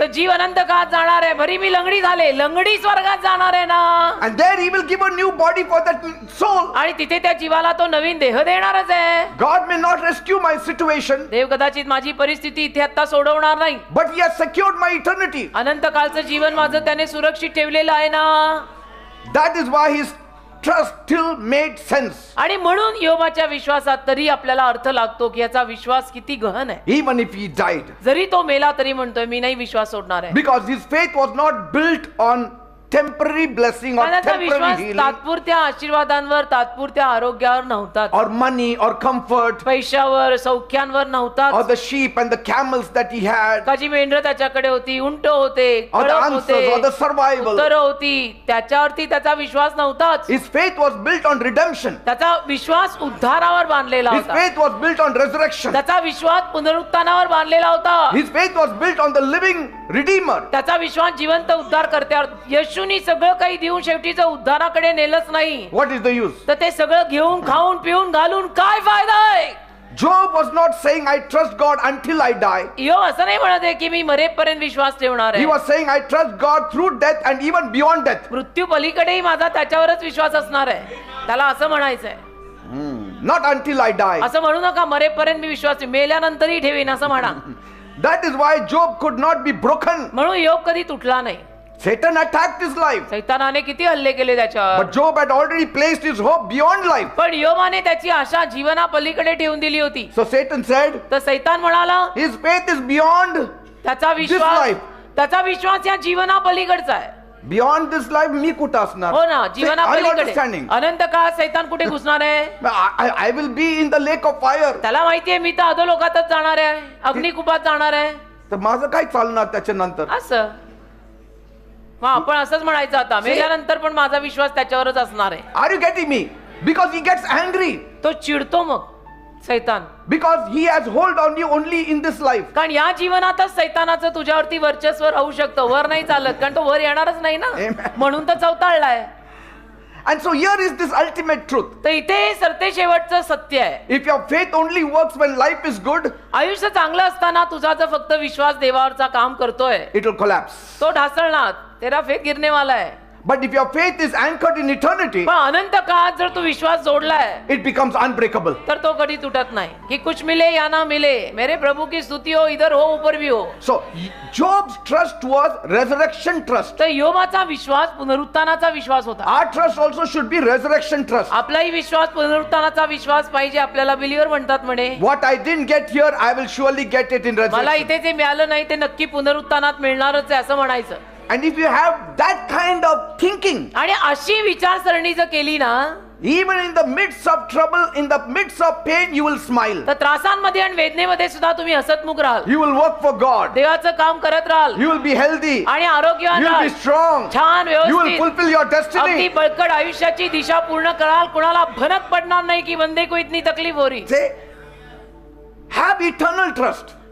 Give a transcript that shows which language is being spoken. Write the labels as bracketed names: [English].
[Marathi] तर जीव अनंत काळात जाणार आहे. भरी मी लंगडी झाले, लंगडी स्वर्गात जाणार आहे ना. [English] And there He will give a new body for that soul. [Marathi] आणि तिथे त्या जीवाला तो नवीन देह देणारच आहे. [English] God may not rescue my situation, [Marathi] देव कदाचित माझी परिस्थिती इथे आता सोडवणार नाही, [English] but He has secured my eternity. [Marathi] अनंत काळचं जीवन माझं त्याने सुरक्षित ठेवलेलं आहे ना. [English] That is why His trust still made sense. [Marathi] आणि म्हणून योबाच्या विश्वासात तरी आपल्याला अर्थ लागतो की याचा विश्वास किती गहन आहे. [English] Even if he died, [Marathi] जरी तो मेला तरी म्हणतोय मी नाही विश्वास सोडणार आहे. [English] because his faith was not built on temporary blessing or [Marathi] कारण त्याचा [English] temporary [Marathi] विश्वास [English] healing [Marathi] तात्पुरत्या आशीर्वादांवर, तात्पुरत्या आरोग्यावर नव्हता, [English] or money or comfort [Marathi] पैशावर, सौख्यांवर नव्हता, [English] or the sheep and the camels that he had [Marathi] काजी मेंढर त्याच्याकडे होती, उंट होते, [English] or the [Marathi] कळप [English] answers or the [Marathi] होते, [English] survival. [Marathi] उत्तरं होती, त्याच्यावरती त्याचा विश्वास नव्हताच. [English] His faith was built on redemption. [Marathi] त्याचा विश्वास उद्धारावर बांधलेला [English] His [Marathi] होता. [English] faith was built on resurrection. [Marathi] त्याचा विश्वास पुनरुत्थानावर बांधलेला होता. [English] His faith was built on the living redeemer. [Marathi] त्याचा विश्वास जिवंत उद्धार करत्यावर. येशूनी सगळं काही देऊन शेवटी जर उद्धाराकडे नेलंच नाही [English] What is the use? [Marathi] तर ते सगळं घेऊन खाऊन पिऊन घालून काय फायदा आहे? [English] Job was not saying, I trust God until I die. [Marathi] ईयोब असं नाही म्हणत आहे की मी मरेपर्यंत विश्वास ठेवणार [English] He [Marathi] आहे. [English] was saying, I trust God through death and even beyond death. [Marathi] मृत्यू पलीकडेही माझा त्याच्यावरच विश्वास असणार आहे. त्याला असं म्हणायचंय. [English] Not until I die. [Marathi] असं म्हणू नका मरेपर्यंत मी विश्वास ठेवीन. मेल्यानंतरही ठेवीन असं म्हणा. [English] That is why Job could not be broken. [Marathi] म्हणून ईयोब कधी तुटला नाही. [English] Satan attacked his life. [Marathi] सैतानाने किती हल्ले केले त्याच्यावर. [English] But Job had already placed his hope beyond life. [Marathi] पण ईयोबाने त्याची आशा जीवना पलीकडे ठेवून दिली होती. [English] So Satan said, [Marathi] तर सैतान म्हणाला [English] his faith is beyond [Marathi] त्याचा [English] this [Marathi] विश्वास [English] life. [Marathi] त्याचा विश्वास या जीवना पलीकडचा आहे. [English] Beyond this life, [Marathi] मी कुठं असणार? हो ना. [English] See, [Marathi] जीवना [English] are you [Marathi] पलीकडे [English] understanding? [Marathi] अनंत काळात सैतान कुठे घुसणार आहे? [English] I will be in the lake of fire. [Marathi] त्याला माहितीये मी तर अधोलोकातच जाणार आहे. अग्निकुपात जाणार आहे. तर माझं काय चालणार त्याच्यानंतर? असं मग आपण असंच म्हणायचं आता मेल्यानंतर पण माझा विश्वास त्याच्यावरच असणार आहे. [English] Are you getting me? Because he gets angry. [Marathi] तो चिडतो मग सैतान. [English] Because he has hold on you only in this life. [Marathi] कारण या जीवनातच सैतानाचं तुझ्यावरती वर्चस्व राहू शकतं. वर नाही चालत कारण तो वर येणारच नाही ना. [English] Amen. [Marathi] म्हणून तर चवताळलाय. [English] And so here is this ultimate truth. [Marathi] तर इथे सरते शेवटचं सत्य आहे. [English] If your faith only works when life is good, [Marathi] आयुष्य चांगलं असताना तुझा जर फक्त विश्वास देवावरचा काम करतोय [English] it will collapse. [Marathi] तो ढासळणार. [Hindi] तेरा फेथ गिरने वाला है. [English] But if your faith is anchored in eternity, [Marathi] पण अनंत काळात जर तू विश्वास जोडलाय [English] it becomes unbreakable. [Marathi] तर तो कधी तुटत नाही. [Hindi] कि कुछ मिले या ना मिले मेरे प्रभु की स्तुति हो इधर हो ऊपर भी हो. [English] So Job's trust was resurrection trust. [Marathi] तर योबाचा विश्वास पुनरुत्थानाचा विश्वास होता. [English] Our trust also should be resurrection trust. [Marathi] आपलाही विश्वास पुनरुत्थानाचा विश्वास पाहिजे. आपल्याला बिलीवर म्हणतात म्हणे. [English] What I didn't get here, I will surely get it in [Marathi] मला [English] resurrection. [Marathi] इथे जे मिळालं नाही ते नक्की पुनरुत्थानात मिळणारच आहे असं म्हणायचं. [English] And if you have that kind of thinking, [Marathi] आणि अशी विचारसरणी जर केली ना [English] even in the midst of trouble, in the midst of pain, you will smile. [Marathi] तर त्रासांमध्ये आणि वेदनेमध्ये सुद्धा तुम्ही हसतमुख राहाल. [English] You will work for God. [Marathi] देवाचं काम करत राहाल [English] You will be healthy. [Marathi] आणि आरोग्यवान [English] You will [Marathi] राहाल. [English] be strong. [Marathi] छान [English] You will [Marathi] व्यवस्थित [English] fulfill your [Marathi] अगदी [English] destiny. [Marathi] बळकट आयुष्याची दिशा पूर्ण कराल. कुणाला भनक पडणार नाही की [Hindi] बंदे को इतनी तकलीफ हो रही. [English] Say, have eternal trust.